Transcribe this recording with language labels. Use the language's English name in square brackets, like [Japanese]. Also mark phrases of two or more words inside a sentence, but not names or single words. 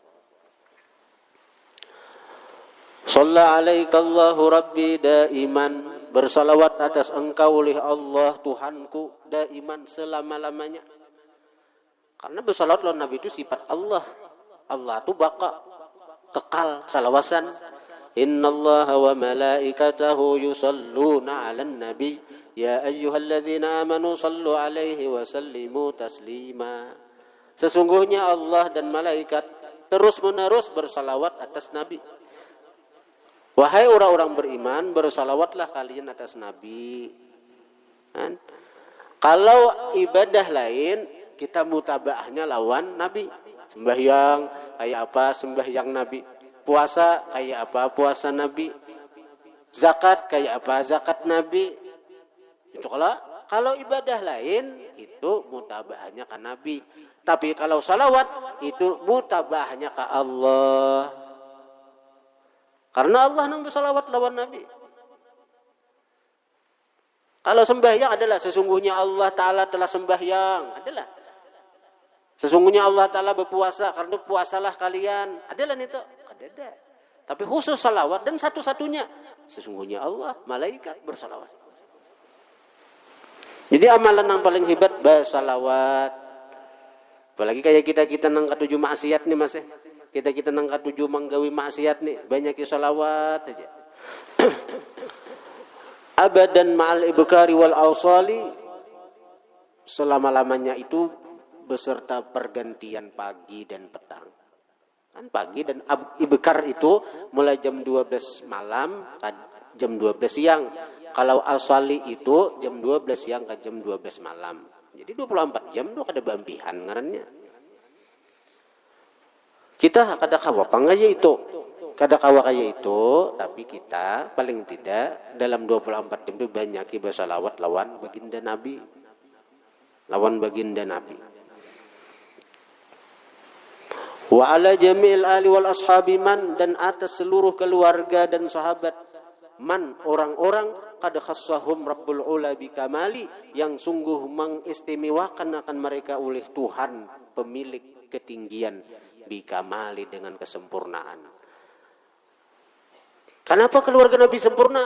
[Arabic] صلى عليك الله ربي دائما. [Indonesian] Bersalawat atas engkau oleh Allah Tuhanku daiman selama-lamanya. [Banjar] Karena bersalawat lawan Nabi itu sifat Allah. Allah itu baka kekal salawasan. [Arabic] إن الله وملائكته يصلون على النبي يا أيها الذين آمنوا صلوا عليه وسلموا تسليما. [Indonesian] Sesungguhnya Allah dan malaikat terus-menerus bersalawat atas Nabi. Wahai orang-orang beriman, bersalawatlah kalian atas Nabi. [Banjar] Kan? Kalau ibadah lain, kita mutabaahnya lawan Nabi. Sembahyang kayak apa sembahyang Nabi. Puasa kayak apa puasa Nabi. Zakat kayak apa zakat Nabi. Itu kalau ibadah lain, itu mutabaahnya ke Nabi. Tapi kalau salawat, itu mutabaahnya ke Allah. Karena Allah nang bersalawat lawan Nabi. [Indonesian] Kalau sembahyang adalah sesungguhnya Allah Ta'ala telah sembahyang. Adalah. Sesungguhnya Allah Ta'ala berpuasa. Karena puasalah kalian. Adalah itu. Ada. Tapi khusus salawat dan satu-satunya. Sesungguhnya Allah, malaikat bersalawat. Jadi amalan yang paling hebat bersalawat. [Banjar] Apalagi kayak kita nang ketujuh maksiat nih mas. Kita nang ketujuh menggawi maksiat nih. Banyak salawat aja. [Arabic] أبدا مع الإبكار والآصال. [Indonesian] Selama-lamanya itu beserta pergantian pagi dan petang. Kan pagi dan ibkar itu mulai jam 12 malam ke jam 12 siang. Kalau asali itu jam 12 siang ke jam 12 malam. [Banjar] Jadi 24 jam itu kada bambihan ngarannya. Kita kada kawa pangaya itu. Kada kawa kaya itu, tapi kita paling tidak dalam 24 jam itu banyak bersalawat lawan baginda Nabi. Lawan baginda Nabi. [Arabic] وعلى جميع الآل والأصحاب من, [Indonesian] dan atas seluruh keluarga dan sahabat man, orang-orang [Arabic] قد خصهم رب العلا [Indonesian] bikamali, yang sungguh mengistimewakan akan mereka oleh Tuhan pemilik ketinggian bikamali, dengan kesempurnaan. Kenapa keluarga Nabi sempurna?